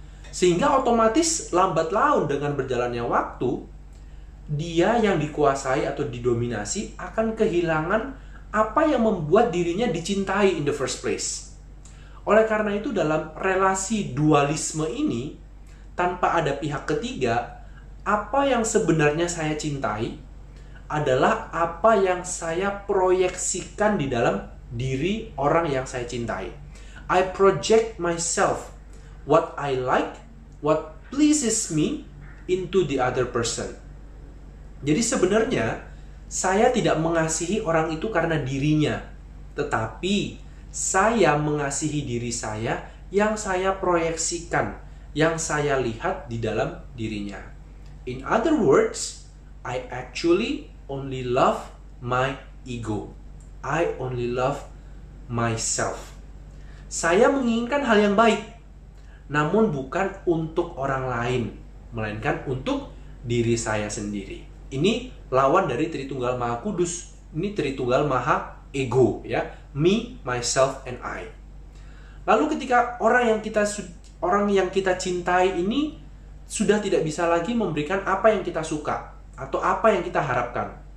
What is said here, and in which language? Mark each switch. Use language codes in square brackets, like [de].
[id] Sehingga otomatis lambat laun dengan berjalannya waktu, dia yang dikuasai atau didominasi akan kehilangan apa yang membuat dirinya dicintai [en] in the first place. [id] Oleh karena itu dalam relasi dualisme ini, tanpa ada pihak ketiga, apa yang sebenarnya saya cintai adalah apa yang saya proyeksikan di dalam diri orang yang saya cintai. [en] I project myself, what I like, what pleases me into the other person. [id] Jadi sebenarnya saya tidak mengasihi orang itu karena dirinya, tetapi saya mengasihi diri saya yang saya proyeksikan, yang saya lihat di dalam dirinya. [en] In other words, I actually only love my ego. I only love myself. [id] Saya menginginkan hal yang baik, namun bukan untuk orang lain, melainkan untuk diri saya sendiri. Ini lawan dari Tritunggal Maha Kudus. Ini Tritunggal Maha Ego, ya. [en] Me, myself, and I. [id] Lalu ketika orang yang kita cintai ini sudah tidak bisa lagi memberikan apa yang kita suka atau apa yang kita harapkan.